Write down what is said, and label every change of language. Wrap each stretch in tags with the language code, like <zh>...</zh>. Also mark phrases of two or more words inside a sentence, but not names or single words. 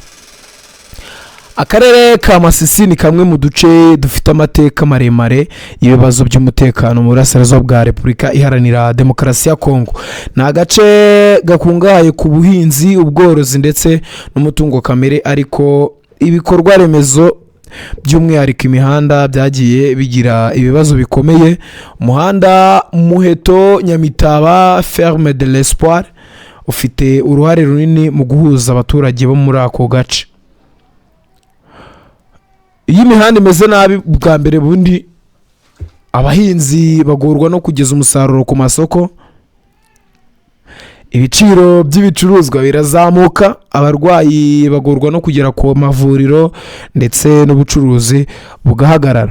<rw>Akarere ka Masisi ni kamwe mu duce dufite amateka maremare y'ibibazo by'umutekano mu burasirazuba bwa Repubulika Iharanira Demokarasi ya Kongo. Ni agace gakungahaye ku buhinzi, ubworozi ndetse n'umutungo kamere, ariko ibikorwa remezo by'umwihariko imihanda byagiye bigira ibibazo bikomeye. Umuhanda Muheto Nyamitaba Ferme de l'Espoir ufite uruhare runini mu guhuza abaturage bo muri ako gace. Iyi mihanda imeze nabi, bwa mbere bundi abahinzi bagorwa no kugeza umusaruro ku masoko, ibiciro by'ibicuruzwa birazamuka, abarwayi bagorwa no kugera ku mavuriro ndetse n'ubucuruzi bugahagarara.</rw>